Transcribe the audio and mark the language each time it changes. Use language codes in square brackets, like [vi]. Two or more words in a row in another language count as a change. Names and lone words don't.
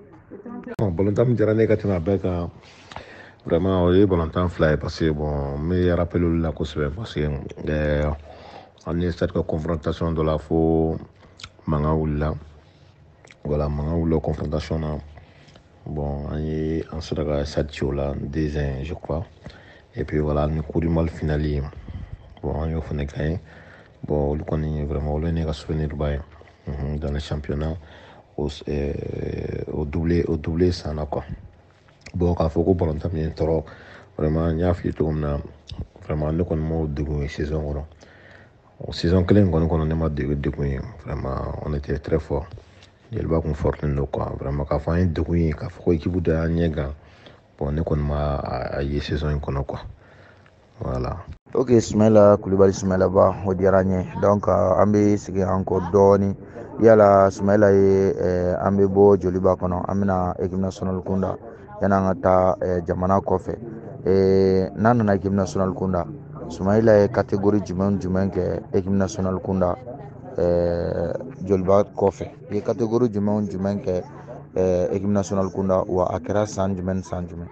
[bm] balontan min diyara ne ye ka tɛmɛ a bɛɛ kan vraiment o ye balontan fila ye [fr] parce que bon [bm] n bɛ rappel olu la kosɛbɛ [fr] parce que [bm] an ye Stade ka confrontation dɔ la fo mankan wulila voilà mankan wulila confrontation na bon an sera ka Stade ci o la 2-1 [fr] je crois et puis voilà [bm] ni [fr] coup du Mali finale bon [bm] an y'o fana [fr] gagné bon [bm] olu kɔni vraiment olu ye ne ka souvenir ba ye [fr] dans le championnat au [bm] doublé san na [fr] quoi bon [bm] k'a fɔ ko balontan min ye n tɔɔrɔ vraiment n y'a f'i ye cogo min na vraiment ne kɔni m'o degun ye saison kɔnɔ o saison kelen kɔni kɔnɔ ne ma degun ye [fr] vraiment on était très fort [bm] Jeliba kun fortilen don [fr] quoi vraiment [bm] k'a fɔ an ye degun ye k'a fɔ ko [fr] équipe de [bm] y'an ɲɛ gan bon ne kɔni ma a ye saison in kɔnɔ [fr] quoi voilà. [bm] Ok Sumayila Kulibali Sumayila Ba o diyara n ye donc an bɛ segin an kɔ dɔɔni yala Sumayila ye an bɛ bɔ joliba kɔnɔ an bɛna [fr] équipe nationale [bm] kunda yan'an ka taa jamana kɔfɛ n'an nana [fr] équipe nationale [bm] kunda Sumayila ye catégorie jumɛn kɛ [fr] équipe nationale [bm] kunda joliba kɔfɛ i ye catégorie jumɛn kɛ [fr] équipe nationale [bm] kunda wa a kɛra san jumɛn ni san jumɛn.